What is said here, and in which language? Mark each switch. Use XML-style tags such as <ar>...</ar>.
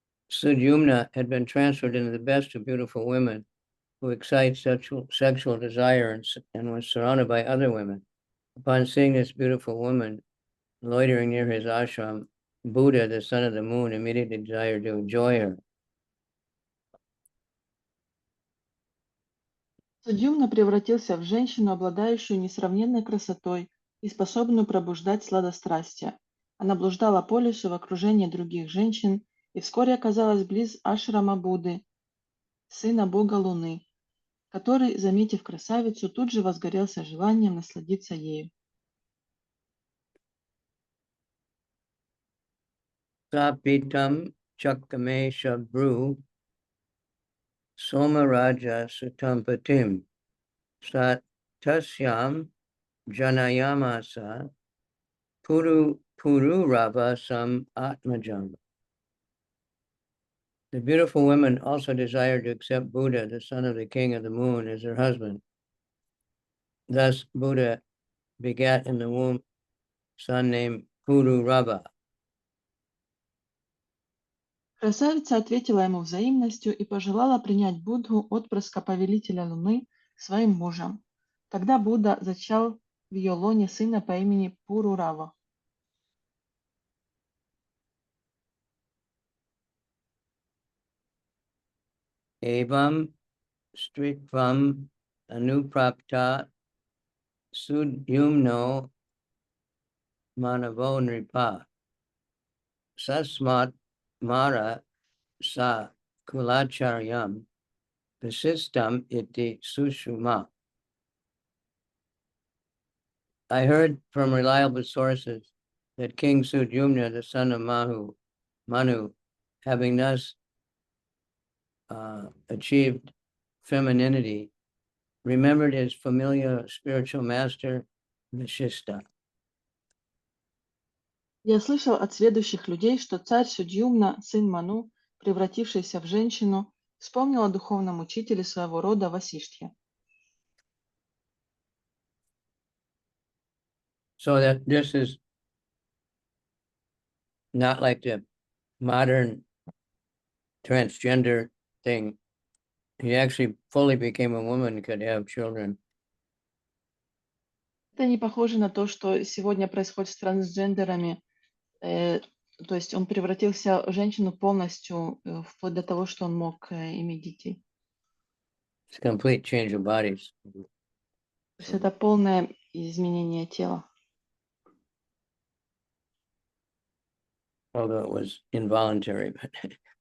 <en>Sudyumna had been transferred into the best of beautiful women who excite sexual desire and was surrounded by other women. Upon seeing this beautiful woman loitering near his ashram, Buddha, the son of the moon, immediately desired to enjoy her.</en> <ru>Судьюмна превратился в женщину, обладающую несравненной красотой и способную пробуждать сладострастие. Она блуждала по лесу в окружении других женщин и вскоре оказалась близ ашрама Будды, сына бога Луны, который, заметив красавицу, тут же возгорелся желанием насладиться ею.</ru> <sa>Sapitam Chakame Shabru Somaraja Sutampatim Sat Tasyam Janayamasa Pururava Sam Atmajam.</sa> <en>The beautiful women also desired to accept Buddha, the son of the king of the moon, as their husband. Thus, Buddha begat in the womb a son named Pururava.</en> <ru>Красавица ответила ему взаимностью и пожелала принять Будду, отпрыска повелителя Луны, своим мужем. Тогда Будда зачал в ее лоне сына по имени Пурурава.</ru> <sa>Evam Stritvam Anuprapta Sudyumno Manavo Nripa Sasmat Mara Sa Kulacharyam Vasistam Iti Sushuma.</sa> <en>I heard from reliable sources that King Sudyumna, the son of Manu, having thus achieved femininity, remembered his familiar spiritual master, Vashishta.</en> <ru>Я слышал от сведущих людей, что царь Судьюмна, сын Ману, превратившийся в женщину, вспомнил о духовном учителе своего рода Васиштхе.</ru> <en>So that this is not like the modern transgender thing. He actually fully became a woman and could have children.</en> <ru>Это не похоже на то, что сегодня происходит с трансгендерами. То есть он превратился в женщину полностью, вплоть до того, что он мог иметь детей.</ru> <en>It's a complete change of bodies.</en> <ru>То есть это полное изменение тела.</ru> <en>Although it was involuntary, but</en>